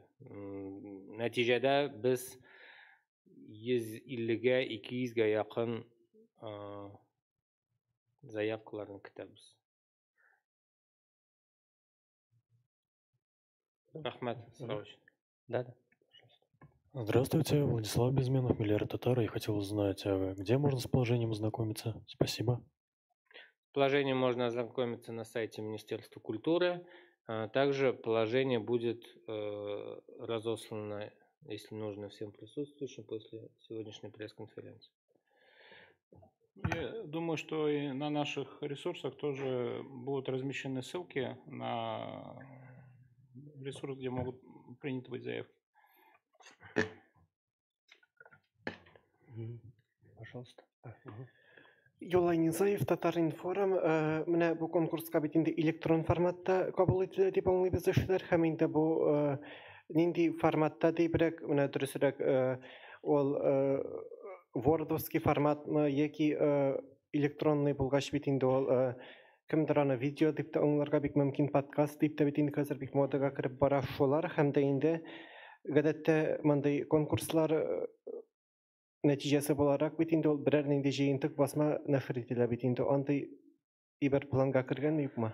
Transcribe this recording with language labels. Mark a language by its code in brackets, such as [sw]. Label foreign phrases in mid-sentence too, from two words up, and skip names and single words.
[tt] Нәтиҗәдә без 150гә 200гә якын заявкаларны көтәбез. Рахмат, сорау өчен. [ru] Да. Здравствуйте, Владислав Безменов, Миллиард Татар. Я хотел узнать, где можно с положением ознакомиться? Спасибо. С положением можно ознакомиться на сайте Министерства культуры. Также положение будет разослано, если нужно, всем присутствующим после сегодняшней пресс-конференции. Я думаю, что и на наших ресурсах тоже будут размещены ссылки на ресурс, где могут приняты быть заявки. Пожалуйста. Юлай Низаев, Татар-Информ. [tt] Менә бу конкурска бит инде электрон форматта кабул ителә дип аңлыйбыз эшләр, һәм инде бу нинди форматта дибрәк, менә дөресрәк ул вордовский форматмы яки электронный булгач бит инде ул кемдер аны видео дип тә аңларга бик мөмкин, подкаст дип тә бит инде хәзер бик модага кирип бара шулар, һәм дә инде гадәттә мондый конкурслар нәтиҗәсе буларак бит инде ул берәр нинди җыентык басма нәшер ителә бит инде, андый ибер планга кергәнме юкмы?